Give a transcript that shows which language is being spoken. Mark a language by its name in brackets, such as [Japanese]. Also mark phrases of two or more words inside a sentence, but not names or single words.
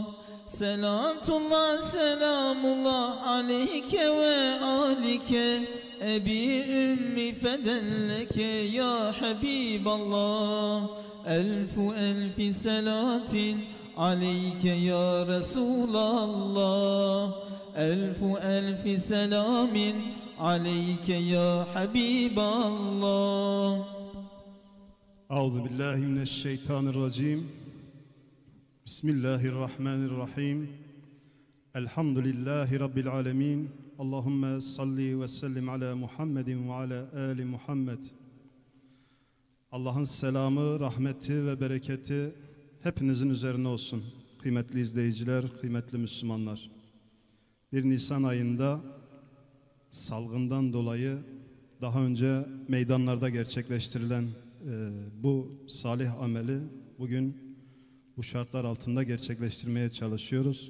[Arabic] صلاة الله سلام الله عليك وعلى آلك أبي أمي فداك يا حبيب الله. ألف ألف صلاة عليك يا رسول الله. ألف ألف سلام عليك يا حبيب الله. أعوذ بالله من الشيطان الرجيم. بسم الله الرحمن الرحيم. الحمد لله رب العالمين. اللهم صل وسلم على محمد وعلى آل محمد. [Turkish] Allah'ın selamı, rahmeti ve bereketi hepinizin üzerine olsun. Kıymetli izleyiciler, kıymetli Müslümanlar. 1 Nisan ayında salgından dolayı daha önce meydanlarda gerçekleştirilen bu salih ameli bugün bu şartlar altında gerçekleştirmeye çalışıyoruz.